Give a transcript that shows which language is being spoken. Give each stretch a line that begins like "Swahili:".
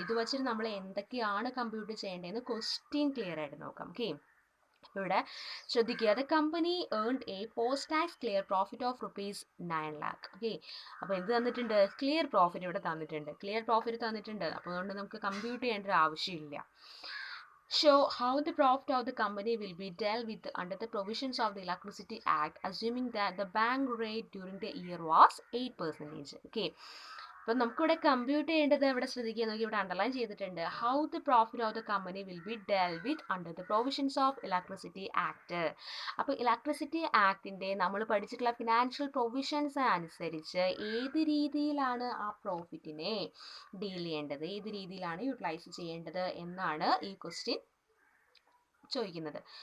Malayalam: ഇത് വെച്ചിട്ട് നമ്മൾ എന്തൊക്കെയാണ് കമ്പ്യൂട്ട് ചെയ്യേണ്ടതെന്ന് ക്വസ്റ്റ്യൻ ക്ലിയർ ആയിട്ട് നോക്കാം.
English: okay,
Malayalam: ഇവിടെ ശ്രദ്ധിക്കുക.
English: The company earned a post tax clear profit of ₹9 lakh.
Malayalam: Okay, അപ്പോൾ എന്ത് തന്നിട്ടുണ്ട്? ക്ലിയർ പ്രോഫിറ്റ് ഇവിടെ തന്നിട്ടുണ്ട്. ക്ലിയർ പ്രോഫിറ്റ് തന്നിട്ടുണ്ട്. അപ്പോൾ അതുകൊണ്ട് നമുക്ക് കമ്പ്യൂട്ട് ചെയ്യേണ്ട ഒരു ആവശ്യമില്ല.
English: Show how the profit of the company will be dealt with under the provisions of the Electricity Act, assuming that the bank rate during the year was 8%. Okay.
Malayalam: അപ്പം നമുക്കിവിടെ compute ചെയ്യേണ്ടത് ഇവിടെ ശ്രദ്ധിക്കുക. നോക്കി, ഇവിടെ അണ്ടർലൈൻ ചെയ്തിട്ടുണ്ട്.
English: How the profit of the company will be dealt with under the provisions of electricity act.
Malayalam: അപ്പോൾ electricity ആക്ടിൻ്റെ നമ്മൾ പഠിച്ചിട്ടുള്ള ഫിനാൻഷ്യൽ പ്രൊവിഷൻസ് അനുസരിച്ച് ഏത് രീതിയിലാണ് ആ പ്രോഫിറ്റിനെ ഡീൽ ചെയ്യേണ്ടത്, ഏത് രീതിയിലാണ് യൂട്ടിലൈസ് ചെയ്യേണ്ടത് എന്നാണ് ഈ ക്വസ്റ്റ്യൻ ചോദിക്കുന്നത്.